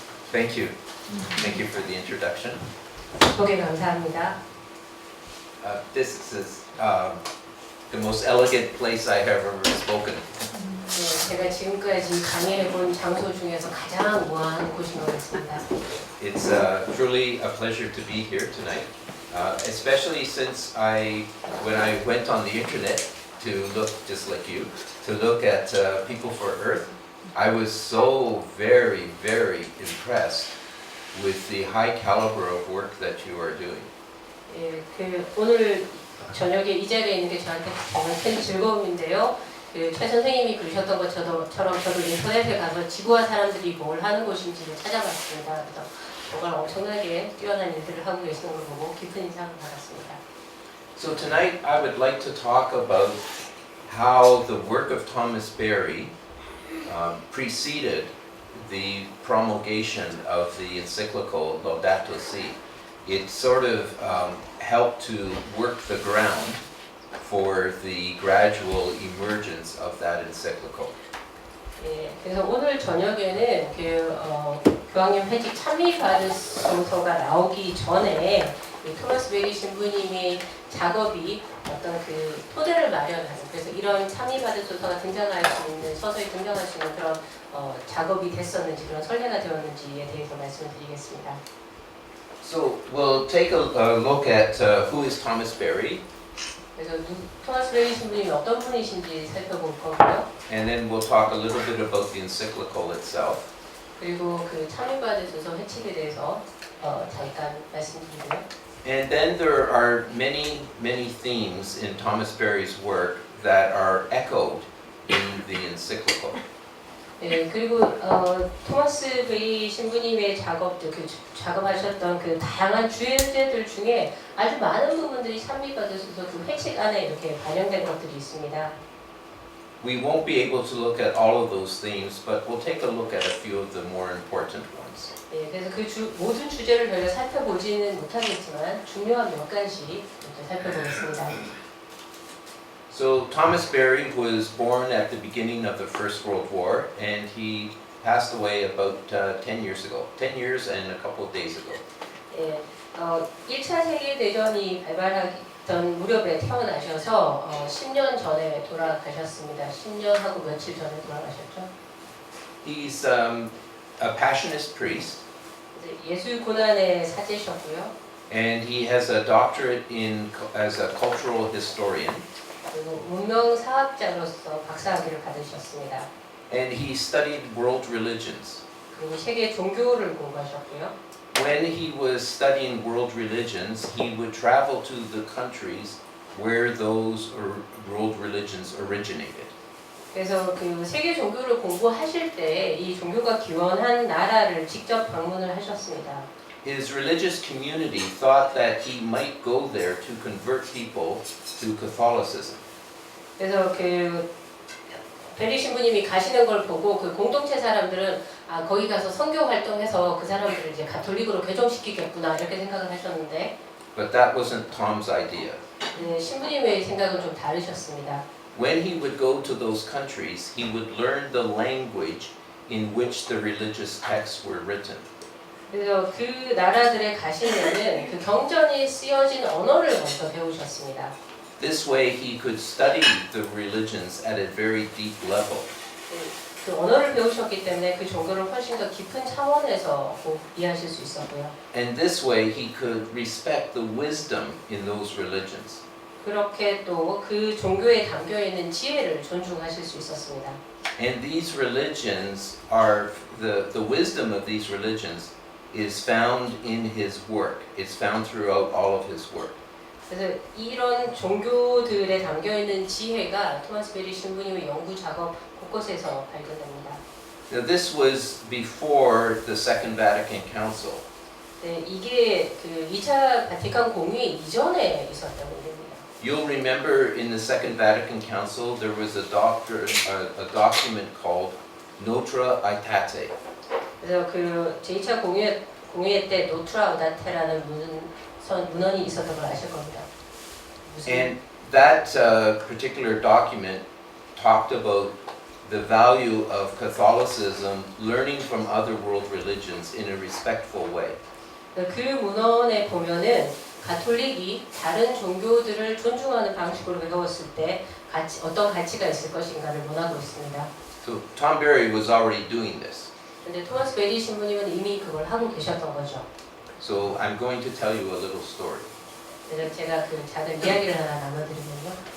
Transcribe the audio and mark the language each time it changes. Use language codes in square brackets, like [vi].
[en] Thank you. Thank you for the introduction. [ko] 소개 감사합니다. [en] This is the most elegant place I have ever spoken. [ko] 네, 제가 지금까지 강의해본 장소 중에서 가장 우아한 곳인 것 같습니다. [en] It's truly a pleasure to be here tonight, especially since when I went on the internet to look, just like you, to look at People for Earth, I was so very, very impressed with the high caliber of work that you are doing. [ko] 예, 오늘 저녁에 이 자리에 있는 게 저한테 정말 큰 즐거움인데요. 최 선생님이 그러셨던 것처럼 저도 인터넷에 가서 지구와 사람들이 뭘 하는 곳인지를 찾아봤습니다. 그래서 정말 엄청나게 뛰어난 일들을 하고 계시는 걸 보고 깊은 인상을 받았습니다. [en] So tonight I would like to talk about how the work of Thomas Berry preceded the promulgation of the encyclical Laudato Si. It sort of helped to work the ground for the gradual emergence of that encyclical. [ko] 예, 그래서 오늘 저녁에는 교황님 회직 참미바르소서가 나오기 전에 토마스 베리 신부님의 작업이 어떤 토대를 마련하는, 그래서 이런 참미바르소서가 등장할 수 있는, 서서히 등장할 수 있는 그런 작업이 됐었는지, 그런 선례가 되었는지에 대해서 말씀을 드리겠습니다. [en] So we'll take a look at who is Thomas Berry. [ko] 그래서 토마스 베리 신부님이 어떤 분이신지 살펴볼 거고요. [en] And then we'll talk a little bit about the encyclical itself. [ko] 그리고 참미바르소서 회칙에 대해서 잠깐 말씀드리고요. [en] And then there are many, many themes in Thomas Berry's work that are echoed in the encyclical. [ko] 네, 그리고 토마스 베리 신부님의 작업하셨던 다양한 주제들 중에 아주 많은 부분들이 참미바르소서 회칙 안에 이렇게 반영된 것들이 있습니다. [en] We won't be able to look at all of those themes, but we'll take a look at a few of the more important ones. [ko] 네, 그래서 모든 주제를 저희가 살펴보지는 못하겠지만 중요한 몇 가지 이렇게 살펴보겠습니다. [en] So Thomas Berry was born at the beginning of the First World War, and he passed away about 10 years ago. 10 years and a couple of days ago. [ko] 예, 1차 세계대전이 발발하던 무렵에 태어나셔서 10년 전에 돌아가셨습니다. 10년하고 며칠 전에 돌아가셨죠. [en] He's a Passionist priest, [ko] 예술 고난의 사제셨고요. [en] and he has a doctorate as a cultural historian. [ko] 그리고 문명사학자로서 박사학위를 받으셨습니다. [en] And he studied world religions. [ko] 그리고 세계 종교를 공부하셨고요. [en] When he was studying world religions, he would travel to the countries where those world religions originated. [ko] 그래서 세계 종교를 공부하실 때 이 종교가 기원한 나라를 직접 방문을 하셨습니다. [en] His religious community thought that he might go there to convert people to Catholicism. [ko] 그래서 베리 신부님이 가시는 걸 보고 공동체 사람들은 거기 가서 선교 활동해서 그 사람들을 이제 가톨릭으로 개종시키겠구나 이렇게 생각을 하셨는데. [en] But that wasn't Tom's idea. [ko] 네, 신부님의 생각은 좀 다르셨습니다. [en] When he would go to those countries, he would learn the language in which the religious texts were written. [ko] 그래서 그 나라들에 가시면은 경전이 쓰여진 언어를 먼저 배우셨습니다. [en] This way he could study the religions at a very deep level. [ko] 그 언어를 배우셨기 때문에 그 종교를 훨씬 더 깊은 차원에서 이해하실 수 있었고요. [en] And this way he could respect the wisdom in those religions. [ko] 그렇게 또 그 종교에 담겨 있는 지혜를 존중하실 수 있었습니다. [en] And these religions are the wisdom of these religions is found in his work. It's found throughout all of his work. [ko] 그래서 이런 종교들에 담겨 있는 지혜가 토마스 베리 신부님의 연구 작업 곳곳에서 발견됩니다. [en] Now this was before the Second Vatican Council. [ko] 네, 이게 2차 바티칸 공의 이전에 있었던 일입니다. [en] You'll remember in the Second Vatican Council there was a document called Notre Aetate. [ko] 그래서 제2차 공회 때 노트라 오다테라는 문헌이 있었던 걸 아실 겁니다. [en] And that particular document talked about the value of Catholicism learning from other world religions in a respectful way. [ko] 그 문헌에 보면은 가톨릭이 다른 종교들을 존중하는 방식으로 배웠을 때 어떤 가치가 있을 것인가를 논하고 있습니다. [en] So Tom Berry was already doing this. [ko] 근데 토마스 베리 신부님은 이미 그걸 하고 계셨던 거죠. [en] So I'm going to tell you a little story. [ko] 그래서 제가 그 작은 이야기를 하나 나눠드리면요.